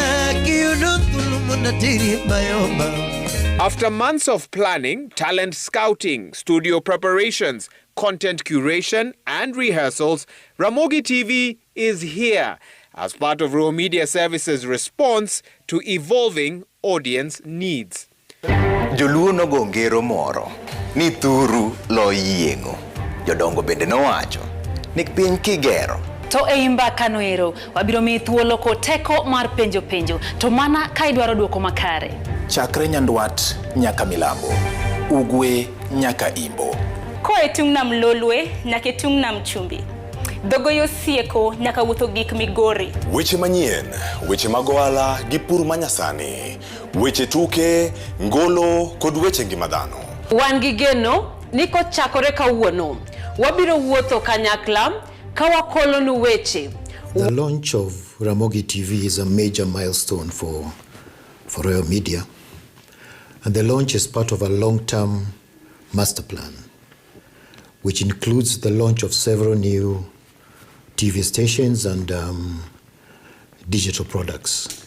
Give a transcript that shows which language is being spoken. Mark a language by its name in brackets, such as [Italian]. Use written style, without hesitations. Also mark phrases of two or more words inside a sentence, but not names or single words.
[English] After months of planning, talent scouting, studio preparations, content curation, and rehearsals, Ramogi TV is here as part of Royal Media Services' response to evolving audience needs. [Luo (Kenya and Tanzania)] Joluo nogo ngero moro ni thuru lo yiengo. Jodongo bende nowacho ni piny kigero to eimba kanoero wabiro mi thuolo ko teko mar penjo to mana ka idwaro duoko makare. Chakre nyandwat nyaka milambo, ugwe nyaka imbo. Ko etung nam lolwe nyaka etung nam chumbi. Dogoyo sieko nyaka wuotho gik migori. Weche manyien, weche magoala gi pur manyasani, weche tuke, ngolo kod weche ngima dhano. Wan gi geno ni kochakore kawuono, wabiro wuotho kanyakla ka wakolonu weche. [English] The launch of Ramogi TV is a major milestone for Royal Media, and the launch is part of a long-term master plan, which includes the launch of several new TV stations and digital products.